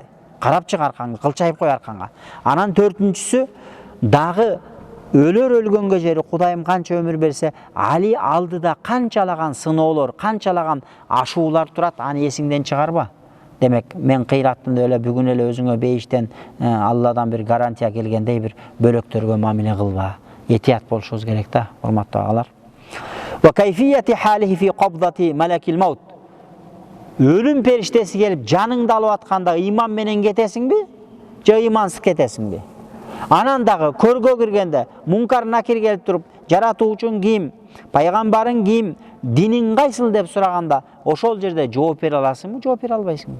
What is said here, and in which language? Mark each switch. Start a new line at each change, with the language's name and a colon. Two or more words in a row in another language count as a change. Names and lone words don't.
Kyrgyz: Карап чык аркаңды, кылчайып кой аркаңга. Анан төртүнчүсү, дагы өлгөнгө жери Кудайым канча өмүр берсе, Али алдыда канчалаган сыноолор, канчалаган ашуулар турат, аны эсиңден чыгарба. Демек, мен кыйраттым деп эле бүгүн эле өзүңө бейиштен Алладан бир гарантия келгендей бир бөлөктөргө мамиле кылба. Этият болушубуз керек да, урматтуу агалар.
Arabic: وكيفية حاله في قبضة ملك الموت.
Kyrgyz: Өлүм периштеси келип жаныңды алып атканда ыйман менен кетесиңби, же ыймансыз кетесиңби? Анан дагы көргө киргенде мункар накир келип туруп, жаратуучуң ким, пайгамбарың ким, диниң кайсыл деп сураганда, ошол жерде жооп бере аласыңбы, жооп бере албайсыңбы?